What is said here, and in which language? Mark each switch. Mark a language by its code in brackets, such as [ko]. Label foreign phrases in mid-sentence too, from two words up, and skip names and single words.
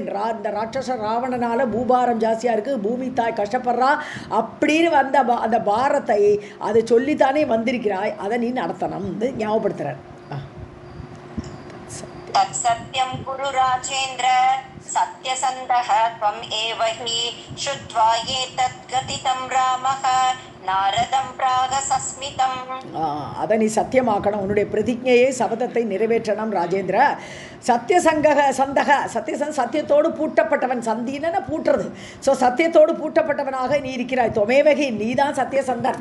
[ta] இந்த ராட்சச ராவணனால் பூபாரம் ஜாஸ்தியாக இருக்குது, பூமி தாய் கஷ்டப்படுறா அப்படின்னு வந்த அந்த பாரத்தை அதை சொல்லித்தானே வந்திருக்கிறாய், அதை நீ நடத்தணும் ஞாபகப்படுத்துகிறார். [sa] तत्सत्यं कुरु राजेन्द्र सत्यसन्धः त्वम् एव हि श्रुत्वा एतत् कथितं रामः नारदं प्राह सस्मितम्. [ta] அதை நீ சத்தியமாக்கணும், உன்னுடைய பிரதிஜையை சபதத்தை நிறைவேற்றணும் ராஜேந்திர. சத்தியத்தோடு பூட்டப்பட்டவன், சந்தின பூட்டுறது. ஸோ சத்தியத்தோடு பூட்டப்பட்டவனாக நீ இருக்கிறாய். தொமேவகி, நீ தான் சத்தியசந்தன்.